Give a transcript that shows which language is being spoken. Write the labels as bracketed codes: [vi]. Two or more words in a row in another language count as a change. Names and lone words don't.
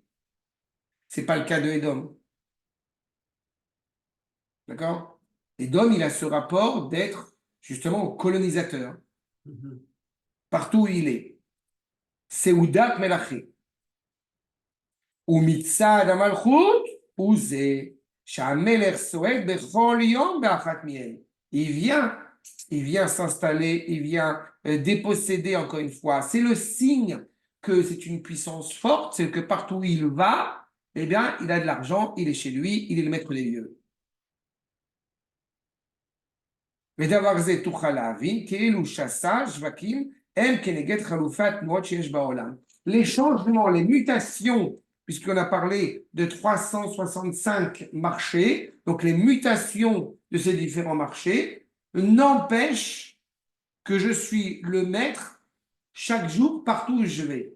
[fr] Ce n'est pas le cas de Edom. D'accord? Edom, il a ce rapport d'être justement colonisateur, Mhm. partout où il est. [he] סעודת מלכים. הוא מצד המלכות, הוא זה, שהמלך סועד בכל יום באחת מהן. [fr] Il vient, il vient s'installer, il vient déposséder encore une fois. C'est le signe que c'est une puissance forte, c'est que partout où il va, eh bien, il a de l'argent, il est chez lui, il est le maître des lieux. [he] ודבר זה תוכל להבין כאילו שסה שווקים הם כנגד חלופת תנועות שיש בעולם. [fr] Les changements, les mutations, puisqu'on a parlé de 365 marchés, donc les mutations de ces différents marchés, n'empêchent que je suis le maître chaque jour partout où je vais.